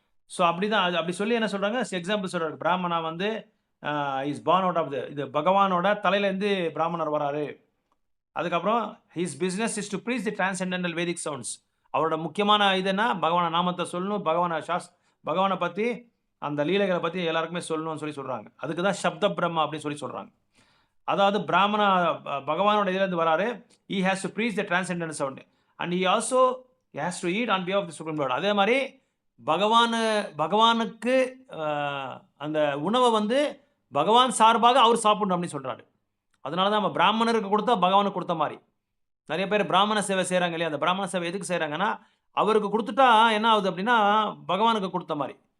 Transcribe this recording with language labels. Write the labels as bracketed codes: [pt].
[ta] So அப்படி தான் அப்படி சொல்லி என்ன சொல்கிறாங்க, எக்ஸாம்பிள் சொல்கிறாரு, பிராமணா வந்து [en] is born out of [ta] இது பகவானோட தலையிலேருந்து பிராமணர் வராரு. அதுக்கப்புறம் [en] His business is to preach the transcendental Vedic sounds. [ta] அவரோட முக்கியமான இதுன்னா பகவான நாமத்தை சொல்லணும், பகவானை பற்றி அந்த லீலைகளை பற்றி எல்லாருக்குமே சொல்லணும்னு சொல்லி சொல்கிறாங்க. அதுக்கு தான் சப்த பிரம்மா அப்படின்னு சொல்லி சொல்கிறாங்க. அதாவது பகவானோட இதுலேருந்து வராரு. [en] he has to preach the transcendental sound and he also has to eat on behalf of the supreme lord. [ta] அதே மாதிரி பகவானுக்கு அந்த உணவை வந்து பகவான் சார்பாக அவர் சாப்பிடணும் அப்படின்னு சொல்கிறாரு. அதனால தான் நம்ம பிராமணருக்கு கொடுத்தா பகவானுக்கு கொடுத்த மாதிரி. நிறைய பேர் பிராமண சேவை செய்கிறாங்க இல்லையா, அந்த பிராமண சேவை எதுக்கு செய்கிறாங்கன்னா அவருக்கு கொடுத்துட்டா என்ன ஆகுது அப்படின்னா பகவானுக்கு கொடுத்த மாதிரி.